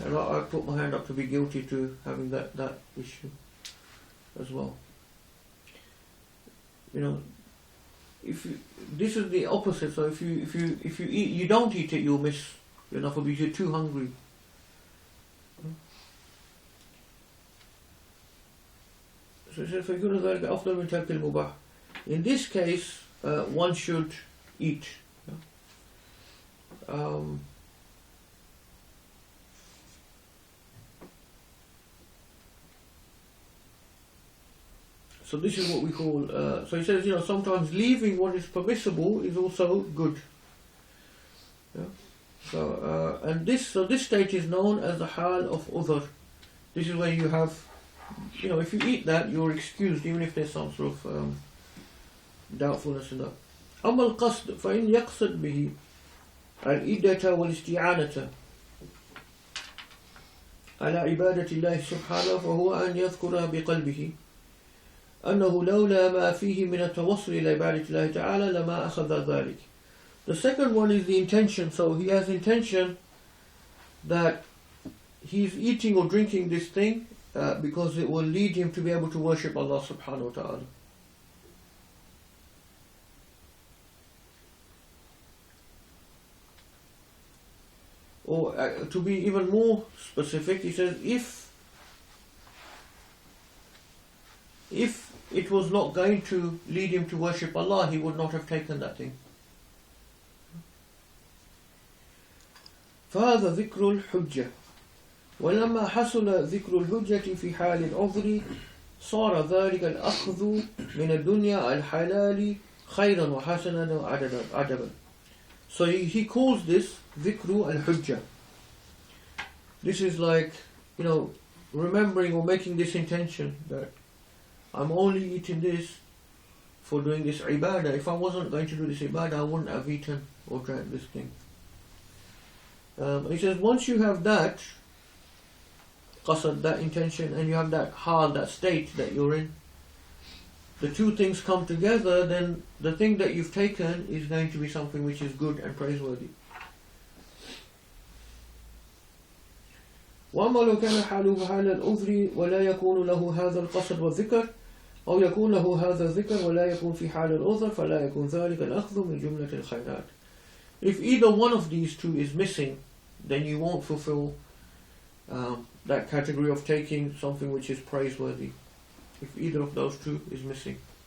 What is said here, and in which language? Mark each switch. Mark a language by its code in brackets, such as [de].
[en] And I put my hand up to be guilty to having that issue as well. This is the opposite. So if you eat, you don't eat it, you'll miss your nafal because you're too hungry. So it says, [ar] فَيْكُونُ ذَلِكَ أَفْضَلُ مِنْ تَرْكِ الْمُبَاحِ. [en] In this case, one should eat. So this is what we call, so he says, sometimes leaving what is permissible is also good. So, this state is known as the hal of udhr. This is where you have, if you eat that, you're excused, even if there's some sort of doubtfulness in that. [ar] أما القصد فإن يقصد به الإدة والاستعانة على عبادة الله سبحانه فهو أن يذكر بقلبه أنه لولا ما فيه من التوصل إلى عبادة الله تعالى لما أخذ ذلك. [en] The second one is the intention. So he has intention that he's eating or drinking this thing because it will lead him to be able to worship Allah subhanahu wa ta'ala. Or to be even more specific, he says if it was not going to lead him to worship Allah, he would not have taken that thing. [ar] فهذا ذكر الحجة ولما حصل ذكر الحجة في حال العذر صار ذلك الأخذ من الدنيا الحلال خيرا وحسنا وعدبا. [en] So he calls this ذكر الحجة. This is like, remembering or making this intention that I'm only eating this for doing this ibadah. If I wasn't going to do this ibadah, I wouldn't have eaten or drank this thing. He says once you have that qasad, that intention, and you have that hal, that state that you're in, the two things come together, then the thing that you've taken is going to be something which is good and praiseworthy. [ar] وأما لو كان حاله حال العذر ولا يكون له هذا القصد والذكر أو يكون له هذا الذكر ولا يكون في حال العذر فلا يكون ذلك الأخذ من جملة الخيرات. [en] If either one of these two is missing, then you won't fulfill that category of taking something which is praiseworthy. If either of those two is missing.